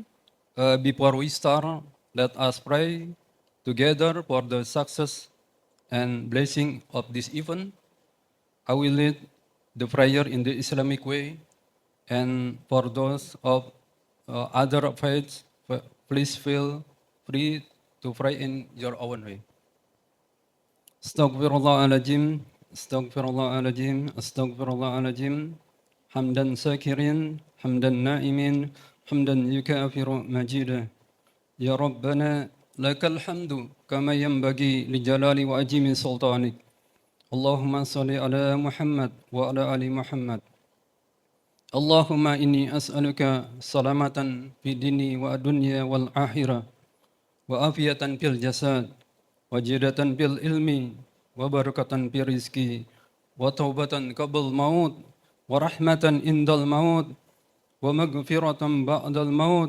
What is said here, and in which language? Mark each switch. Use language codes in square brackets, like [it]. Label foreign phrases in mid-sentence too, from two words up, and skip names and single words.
[en] Before we start, let us pray together for the success and blessing of this event. I will lead the prayer in the Islamic way, and for those of other faiths, please feel free to pray in your own way. [ar] أستغفر الله العظيم، أستغفر الله العظيم، أستغفر الله العظيم. حمداً شاكرين، حمداً ناعمين، حمداً يكافئ مزيده. يا ربنا، لك الحمد، كما ينبغي لجلال وعظيم سلطانك. اللهم صل على محمد وعلى آل محمد. اللهم إني أسألك سلامة في الدين والدنيا والآخرة، وعافية في الجسد، وزيادة بالعلم، وبركة بالرزق، وتوبة قبل الموت، ورحمة عند الموت، ومغفرة بعد الموت.